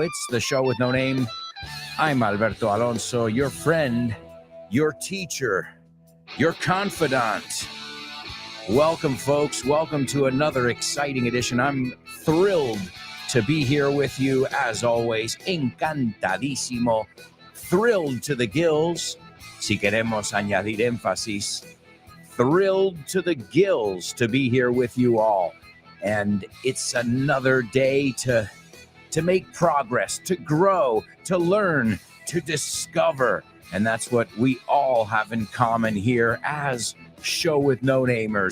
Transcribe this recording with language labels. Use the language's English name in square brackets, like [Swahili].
[English] It's the show with no name. I'm Alberto Alonso, your friend, your teacher, your confidant. Welcome, folks. Welcome to another exciting edition. I'm thrilled to be here with you, as always. [Spanish] Encantadísimo. [English] Thrilled to the gills. [Spanish] Si queremos añadir énfasis. [English] Thrilled to the gills to be here with you all. And it's another day to make progress, to grow, to learn, to discover. And that's what we all have in common here as show with no namers.